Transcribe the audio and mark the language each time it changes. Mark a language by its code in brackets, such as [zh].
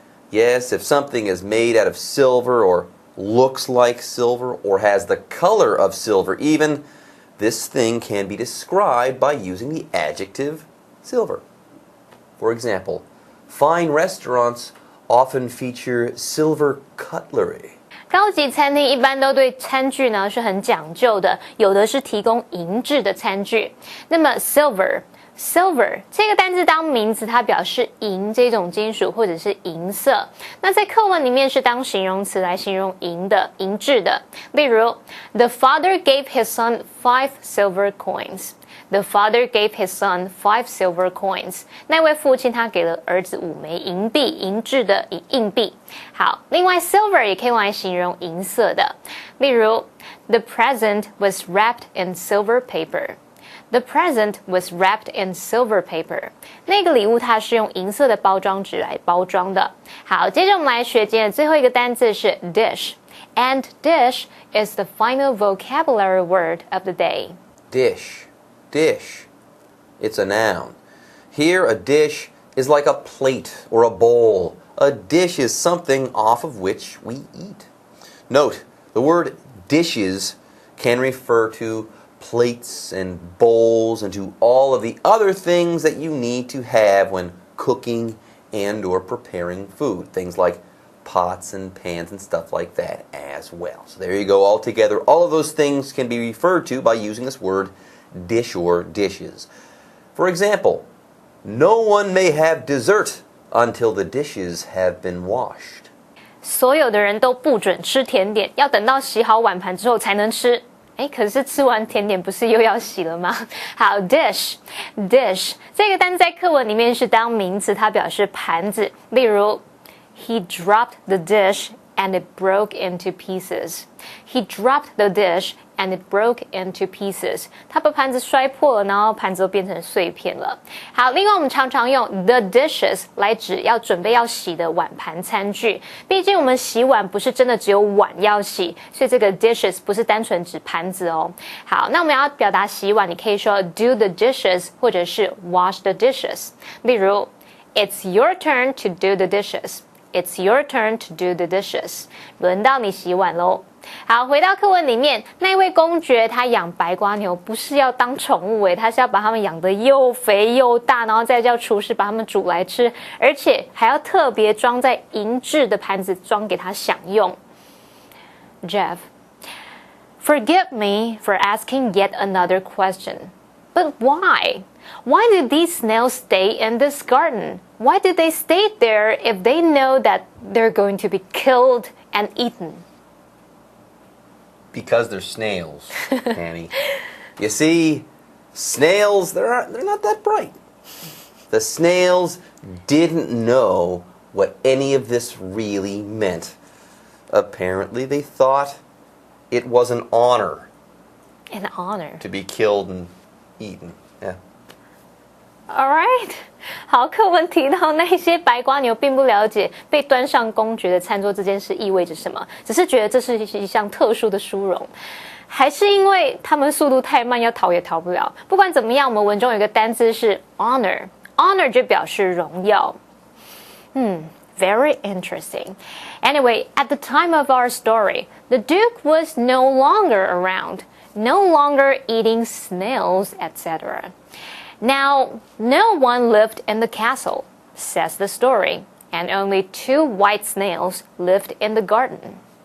[en] Yes, if something is made out of silver or looks like silver or has the color of silver even, this thing can be described by using the adjective silver. For example, fine restaurants often feature silver cutlery. [zh] 高级餐厅一般都对餐具呢是很讲究的，有的是提供银质的餐具。那么 silver 这个单字当名词，它表示银这种金属或者是银色。那在课文里面是当形容词来形容银的、银质的。例如 [en] ，The father gave his son 5 silver coins. The father gave his son 5 silver coins. [zh] 那位父亲他给了儿子5枚银币，银质的硬币。好，另外 silver 也可以用来形容银色的。例如 [en] ，The present was wrapped in silver paper.The present was wrapped in silver paper. [zh] 那个礼物它是用银色的包装纸来包装的。好，接着我们来学今天的最后一个单字是 [en] dish. And dish is the final vocabulary word of the day. Dish. Dish. It's a noun. Here, a dish is like a plate or a bowl. A dish is something off of which we eat. Note, the word dishes can refer to plates and bowls and to all of the other things that you need to have when cooking and or preparing food. Things like pots and pans and stuff like that as well. So there you go, all together. All of those things can be referred to by using this word dish or dishes. For example, no one may have dessert until the dishes have been washed. [zh] 所有的人都不准吃甜点，要等到洗好碗盘之后才能吃。可是吃完甜点不是又要洗了吗？好 ，dish 这个单字在课文里面是当名词，它表示盘子。例如 [en] ，He dropped the dish and it broke into pieces. He dropped the dish and it broke into pieces. [zh] 他把盘子摔破了，然后盘子都变成碎片了。好，另外我们常常用 the dishes 来指要准备要洗的碗盘餐具。毕竟我们洗碗不是真的只有碗要洗，所以这个 dishes 不是单纯指盘子哦。好，那我们要表达洗碗，你可以说 do the dishes 或者是 wash the dishes。例如 [en] It's your turn to do the dishes.It's your turn to do the dishes. [zh] 轮到你洗碗咯。好，回到课文里面，那位公爵他养白瓜牛不是要当宠物他是要把它们养得又肥又大，然后再叫厨师把它们煮来吃，而且还要特别装在银质的盘子装给他享用。 [en] Jeff, forgive me for asking yet another question, but why?Why did these snails stay in this garden? Why did they stay there if they know that they're going to be killed and eaten? Because they're snails, Annie. You see, snails, they're not that bright. The snails didn't know what any of this really meant. Apparently, they thought it was an honor. An honor? To be killed and eaten, yeah.Alright， [zh] 好，课文提到那些白瓜牛并不了解被端上公爵的餐桌这件事意味着什么，只是觉得这是一项特殊的殊荣，还是因为他们速度太慢，要逃也逃不了。不管怎么样，我们文中有一个单字是 honor 就表示荣耀。 [en] Very interesting. Anyway, at the time of our story, the Duke was no longer around, no longer eating snails, etc.Now, no one lived in the castle, says the story, and only 2 white snails lived in the garden.